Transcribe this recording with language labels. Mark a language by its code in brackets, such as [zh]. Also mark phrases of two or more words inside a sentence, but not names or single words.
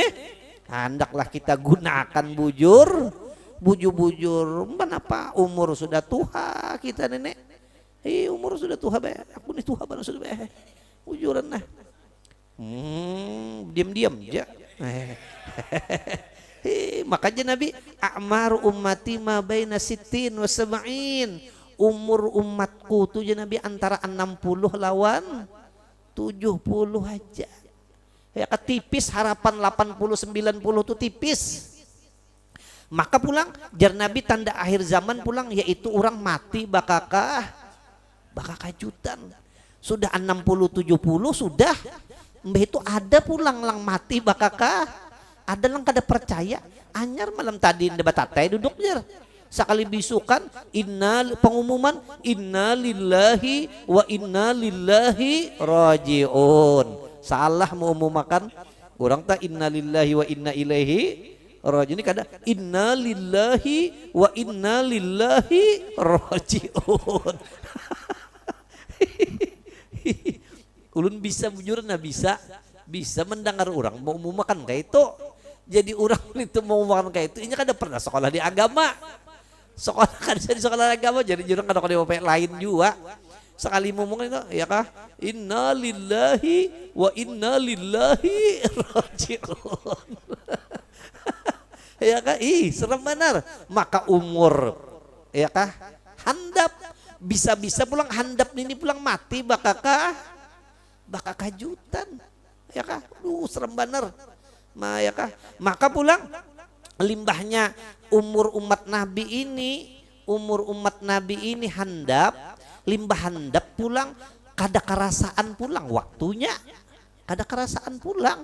[bjn] Hendaklah kita gunakan bujur kenapa umur sudah tua kita nenek umur sudah tua be aku nih tua banget sudah be bujuran nah diam aja makanya Nabi [ar] أعمار أمتي ما بين ستين وسبعين [bjn] umur umatku tuh Nabi antara 60 lawan 70 aja ya tipis harapan 80 90 tuh tipis. Maka pulang jar Nabi tanda akhir zaman pulang yaitu orang mati bakakah kajutan sudah 60 70 sudah mbah itu ada pulang lang mati bakakah ada lang kada percaya anyar malam tadi debat tatai duduk jar sakali bisukan pengumuman [ar] إنا لله وإنا لله راجعون. [bjn] Salah mau makan orang tak [ar] إنا لله وإنا إليه راجعون, [bjn] ini kada [ar] إنا لله وإنا لله راجعون. [bjn] Ulun bisa bujur nah bisa mendengar orang mau makan kayak itu. Jadi orang itu mau makan kayak itu, ini kada pernah sekolah di agama. Sekolah kan di sekolah agama jadi jurang kada kada lain juga. Sekali ngomong itu ya kah? [ar] إنا لله وإنا لله راجعون. [bjn] Ya kah? Serem benar. Maka umur ya kah? Handap bisa-bisa pulang handap ini pulang mati bakakah jutan. Ya kah? Serem benar. Ya kah? Maka pulang limbahnya umur umat Nabi ini handap, limbah handap pulang kada kerasaan pulang waktunya, kada kerasaan pulang.